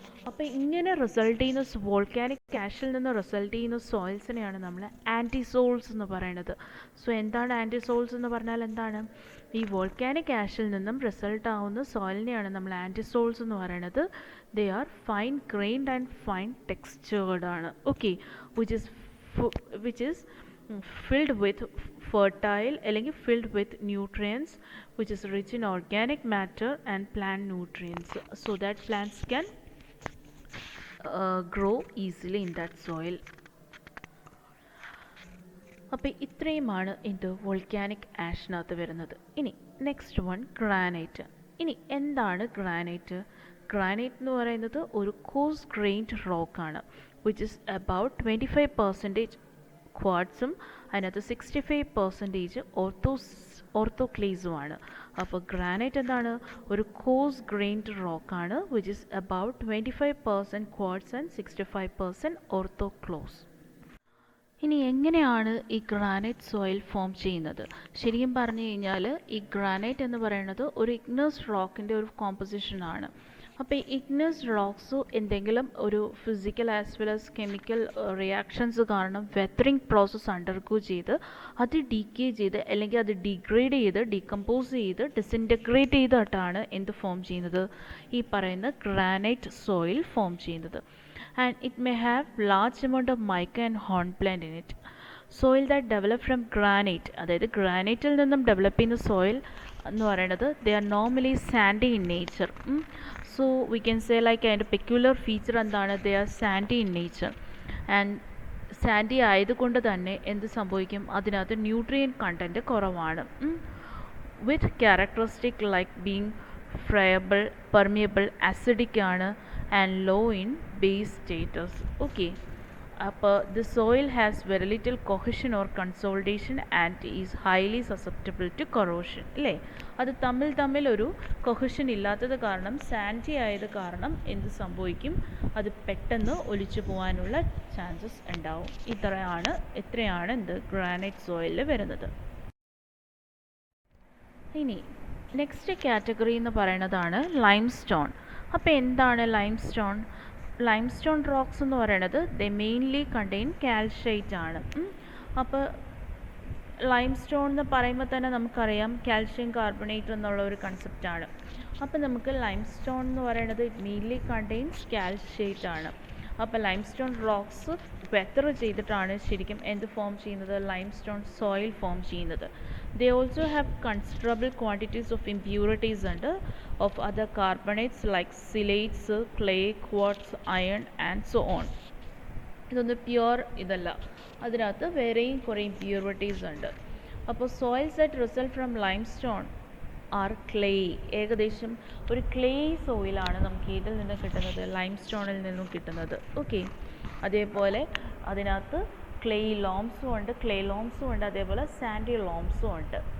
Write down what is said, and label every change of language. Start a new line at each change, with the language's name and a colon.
Malayalam: അപ്പോൾ ഇങ്ങനെ റിസൾട്ട് ചെയ്യുന്ന വോൾക്കാനിക് ആഷിൽ നിന്ന് റിസൾട്ട് ചെയ്യുന്ന സോയിൽസിനെയാണ് നമ്മൾ ആൻറ്റിസോൾസ് എന്ന് പറയുന്നത്. സോ എന്താണ് ആൻറ്റിസോൾസ് എന്ന് പറഞ്ഞാൽ എന്താണ്? ഈ വോൾക്കാനിക് ആഷിൽ നിന്നും റിസൾട്ട് ആവുന്ന സോയിലിനെയാണ് നമ്മൾ ആൻറ്റിസോൾസ് എന്ന് പറയുന്നത്.
English: They are fine grained and fine textured ആണ്. Okay, which is filled with fertile, അല്ലെങ്കിൽ filled with nutrients which is rich in organic matter and plant nutrients, so that plants can grow easily in that soil.
Malayalam: അപ്പോൾ ഇത്രയുമാണ് ഇത് volcanic ആഷിനകത്ത് വരുന്നത്. ഇനി next one granite. ഇനി എന്താണ് granite? Granite എന്ന് പറയുന്നത് ഒരു course grained റോക്കാണ്.
English: which is about
Malayalam: 25% ക്വാഡ്സും അതിനകത്ത് 65% ഓർത്തോക്ലേസുമാണ്. അപ്പോൾ ഗ്രാനൈറ്റ് എന്താണ്? ഒരു course grained റോക്കാണ്,
English: Which is about 25% quartz and 65% orthoclase.
Malayalam: ഇനി എങ്ങനെയാണ് ഈ ഗ്രാനൈറ്റ് സോയിൽ ഫോം ചെയ്യുന്നത്? ശരിക്കും പറഞ്ഞു കഴിഞ്ഞാൽ ഈ ഗ്രാനൈറ്റ് എന്ന് പറയുന്നത് ഒരു ഇഗ്നസ് റോക്കിൻ്റെ ഒരു കോമ്പോസിഷനാണ്. അപ്പോൾ ഈ ഇഗ്നസ് റോക്സ് എന്തെങ്കിലും ഒരു
English: physical as well as chemical reactions
Malayalam: കാരണം വെത്തറിങ് പ്രോസസ്സ് അണ്ടർഗോ ചെയ്ത് അത് ഡീക്കേ ചെയ്ത് അല്ലെങ്കിൽ അത് ഡിഗ്രേഡ് ചെയ്ത് ഡീകമ്പോസ് ചെയ്ത് ഡിസിൻറ്റഗ്രേറ്റ് ചെയ്തിട്ടാണ് എന്ത് ഫോം ചെയ്യുന്നത്? ഈ പറയുന്ന ഗ്രാനൈറ്റ് സോയിൽ ഫോം ചെയ്യുന്നത്.
English: And it may have large amount of mica and hornblende in it. Soil that develop from granite,
Malayalam: അതായത് ഗ്രാനൈറ്റിൽ നിന്നും ഡെവലപ്പ് ചെയ്യുന്ന സോയിൽ എന്ന് പറയുന്നത്
English: they are normally sandy in nature. So we can say like
Malayalam: അതിൻ്റെ peculiar feature എന്താണ്?
English: they are sandy in nature.
Malayalam: And Sandy ആയതുകൊണ്ട് തന്നെ എന്ത് സംഭവിക്കും? അതിനകത്ത് ന്യൂട്രിയൻ കണ്ടൻറ്റ് കുറവാണ്. വിത്ത് characteristic like being ഫ്രയബിൾ, permeable, acidic ആണ്
English: and low in base status. Okay, the soil has very little cohesion or consolidation and is highly susceptible to corrosion.
Malayalam: അല്ലേ? അത് തമ്മിൽ ഒരു കൊഹഷൻ ഇല്ലാത്തത് കാരണം, സാൻഡി ആയത് കാരണം എന്ത് സംഭവിക്കും? അത് പെട്ടെന്ന് ഒലിച്ചു പോകാനുള്ള ചാൻസസ് ഉണ്ടാവും. ഇത്രയാണ് എന്ത് ഗ്രാനൈറ്റ് സോയിലിൽ വരുന്നത്. ഇനി നെക്സ്റ്റ് കാറ്റഗറി എന്ന് പറയുന്നതാണ് ലൈം സ്റ്റോൺ. അപ്പോൾ എന്താണ് ലൈം സ്റ്റോൺ റോക്സ് എന്ന് പറയുന്നത്
English: they mainly contain calcite
Malayalam: ആണ്. അപ്പോൾ ലൈം സ്റ്റോൺ എന്ന് പറയുമ്പോൾ തന്നെ നമുക്കറിയാം കാൽഷ്യം കാർബണേറ്റ് എന്നുള്ള ഒരു കൺസെപ്റ്റാണ്. അപ്പോൾ നമുക്ക് ലൈം സ്റ്റോൺ എന്ന് പറയുന്നത് മെയിൻലി കണ്ടെയ്ൻസ് കാൽഷ്യൈറ്റ് ആണ്. അപ്പോൾ ലൈം സ്റ്റോൺ റോക്സ് വെത്തർ ചെയ്തിട്ടാണ് ശരിക്കും എന്ത് ഫോം ചെയ്യുന്നത്? ലൈം സ്റ്റോൺ സോയിൽ ഫോം ചെയ്യുന്നത്.
English: They also have considerable quantities of impurities and of other carbonates like silates, clay, quartz, iron and so on.
Malayalam: ഇതൊന്ന് പ്യുവർ ഇതല്ല, അതിനകത്ത് വേറെയും കുറേ ഇമ്പ്യൂരിറ്റീസ് ഉണ്ട്.
English: അപ്പോൾ soils that result from limestone are clay.
Malayalam: ഏകദേശം ഒരു ക്ലേ സോയിലാണ് നമുക്ക് ഇതിൽ നിന്ന് കിട്ടുന്നത്, ലൈം സ്റ്റോണിൽ നിന്നും കിട്ടുന്നത്. ഓക്കെ, അതേപോലെ അതിനകത്ത് ക്ലേ ലോംസും ഉണ്ട്, അതേപോലെ സാൻഡി ലോംസും ഉണ്ട്.